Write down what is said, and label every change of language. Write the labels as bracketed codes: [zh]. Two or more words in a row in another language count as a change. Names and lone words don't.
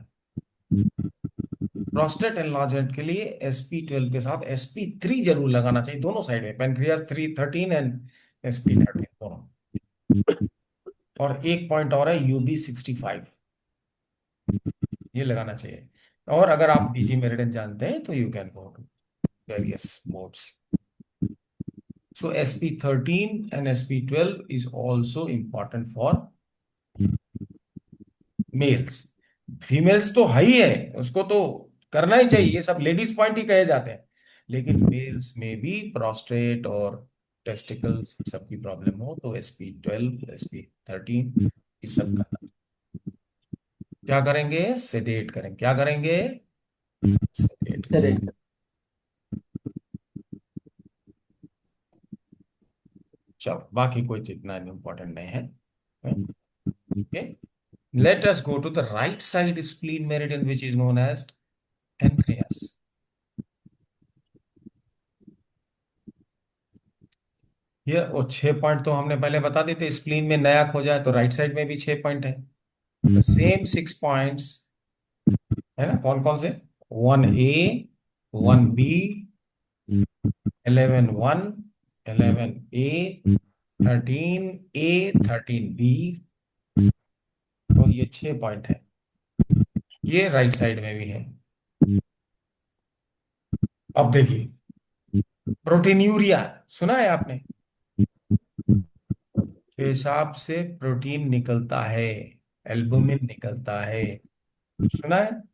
[en] prostate enlargement [hi] के लिए SP12 के साथ SP3 जरूर लगाना चाहिए, दोनों साइड में, [en] pancreas 13 and SP13 [hi] दोनों। और एक पॉइंट और है, UB65, ये लगाना चाहिए। और अगर आप BG मेरिडियन जानते हैं तो [en] you can go to various modes. So SP13 and SP12 is also important for मेल्स। [hi] फीमेल्स तो है ही है, उसको तो करना ही चाहिए, ये सब [en] ladies point [hi] ही कहे जाते हैं, लेकिन मेल्स में भी प्रोस्टेट और टेस्टिकल्स सबकी प्रॉब्लम हो तो SP12, SP13 ये सब करना। क्या करेंगे? सेडेट करेंगे। क्या करेंगे? सेडेट सर करेंगे। रेड। चलो, बाकी कोई इतना इम्पोर्टेंट नहीं है। ओके। [en] Let us go to the right side spleen meridian, which is known as pancreas. [hi] ये वो 6 पॉइंट तो हमने पहले बता दिए थे, स्प्लीन में नया खोजा है तो [en] right side [hi] में भी 6 पॉइंट है। [en] same 6 points [hi] है ना, कौन कौन से? 1A, 1B, 11(1), 11A, 13A, 13B। तो ये 6 पॉइंट है, ये [en] right side [hi] में भी है। अब देखिए, प्रोटीन्यूरिया सुना है आपने? पेशाब से प्रोटीन निकलता है, एल्बुमिन निकलता है, सुना है?